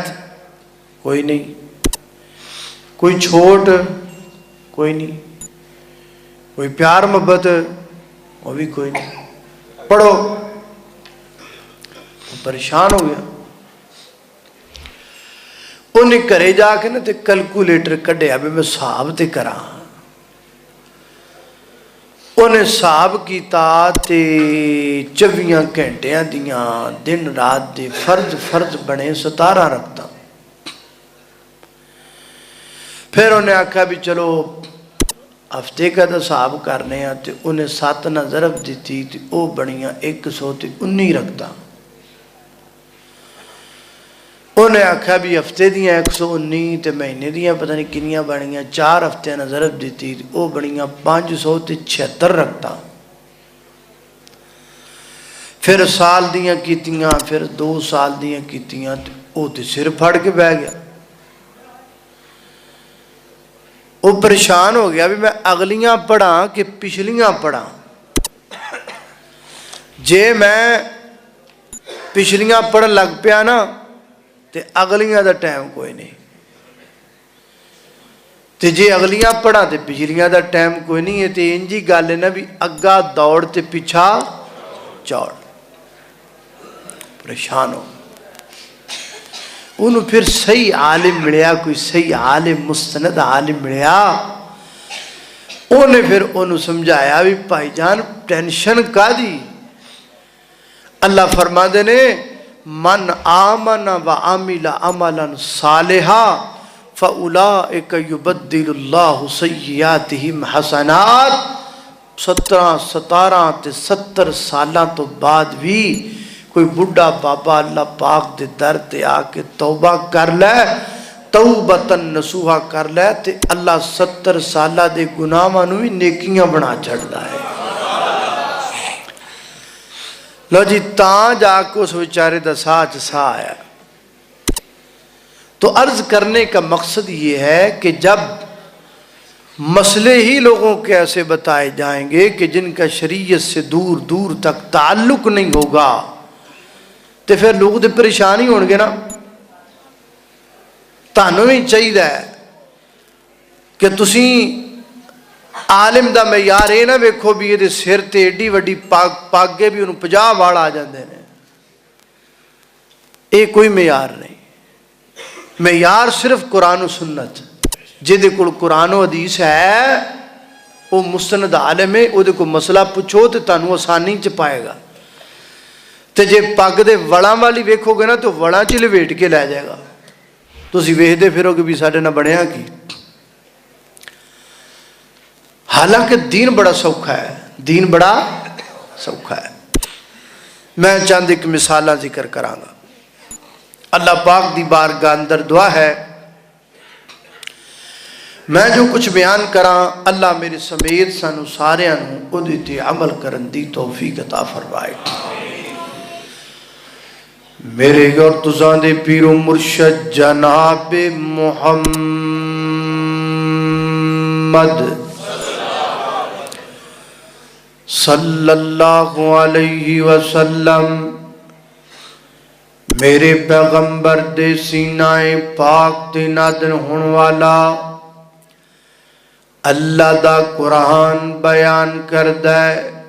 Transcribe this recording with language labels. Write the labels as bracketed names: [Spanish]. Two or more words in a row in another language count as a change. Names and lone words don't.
[Urdu] کوئی رعایت کوئی نہیں، کوئی چھوٹ کوئی نہیں، کوئی پیار محبت وہ بھی کوئی نہیں. پڑھو. پریشان ہو گیا. [Punjabi] انہیں گھرے جا کے نا تے کیلکولیٹر کڈیا بھی میں حساب تے کراں. انہیں حساب کیتا تے 24 گھنٹیاں دیاں دن رات دے فرض بنے 17 رکھتا. پھر انہیں آکھا بھی چلو [Urdu] ہفتے کا تو حساب کرنے ہیں، [Punjabi] تے انہیں 7 نہ ضرب دیتی تے او بنیاں 119 رکھتا. انہیں آکھا بھی ہفتے دیاں 119 تے مہینے دیاں پتہ نہیں کنیاں بنیاں، 4 ہفتے نہ ضرب دیتی تے او بنیاں 576 رکھتا. پھر سال دیاں کیتیاں، پھر 2 سال دیاں کیتیاں تے او تے سر پھڑ کے بہ گیا. وہ پریشان ہو گیا بھی میں اگلیاں پڑھاں کہ پچھلیاں پڑھاں. جے میں پچھلیاں پڑھن لگ پیا نا تے اگلیاں دا ٹائم کوئی نہیں، تے جے اگلیاں پڑھاں تے پچھلیاں دا ٹائم کوئی نہیں ہے. تے انجی گل ہے نا بھی اگا دوڑ تے پیچھا چوڑ. پریشان ہو. انہوں پھر صحیح عالم ملیا، کوئی صحیح عالم مستند عالم ملیا. انہیں پھر انہوں سمجھایا بھی بھائی جان ٹینشن کا دی. اللہ فرما دے نے [Arabic] من آمن و عامل عملا صالحا فاولئک یبدل اللہ سیئاتہم حسنات. [Punjabi] 17 تے 70 سالاں تو بعد بھی کوئی بڑھا بابا اللہ پاک دے در تے آ کے توبہ کر لے، [Arabic] توبتن نصوحا [Punjabi] کر لے تے اللہ 70 سالہ دے گناہاں نوں بھی نیکیاں بنا چھڑدا ہے. لو جی تاں جا کے اس بیچارے دا سا آیا. [Urdu] تو عرض کرنے کا مقصد یہ ہے کہ جب مسئلے ہی لوگوں کے ایسے بتائے جائیں گے کہ جن کا شریعت سے دور دور تک تعلق نہیں ہوگا تو پھر لوگ تو پریشان ہی ہون گے نا. [Punjabi] تانوں بھی چاہیے کہ تسی عالم دا معیار یہ نہ ویکھو بھی یہ سر تے ایڈی وڈی پاگے بھی انہوں 50 وال آ جاندے نے. [Urdu] یہ کوئی معیار نہیں. معیار صرف قرآن و سنت. [Punjabi] جہدے کول قرآن و حدیث ہے وہ مستند عالم ہے، وہ کو مسئلہ پوچھو تو تانوں آسانی چ پائے گا. تے جے پگ دے وڑاں والی ویکھو گے نا تو وڑاں چ لپیٹ کے لے جائے گا. تسی ویکھدے پھرو کہ بھی ساڈے نہ بنیا کی. حالانکہ دین بڑا سوکھا ہے، دین بڑا سوکھا ہے. میں چند ایک مثالاں ذکر کراں گا. اللہ پاک دی بارگاہ اندر دعا ہے میں جو کچھ بیان کراں اللہ میرے سمیت سانو ساریاں نوں اودے تے عمل کرن دی توفیق عطا فرمائے. میرے اور تساں دے پیر و مرشد جناب محمد صلی اللہ علیہ وسلم میرے پیغمبر دے سینہ پاک تے نادر ہون والا اللہ دا قرآن بیان کردہ ہے.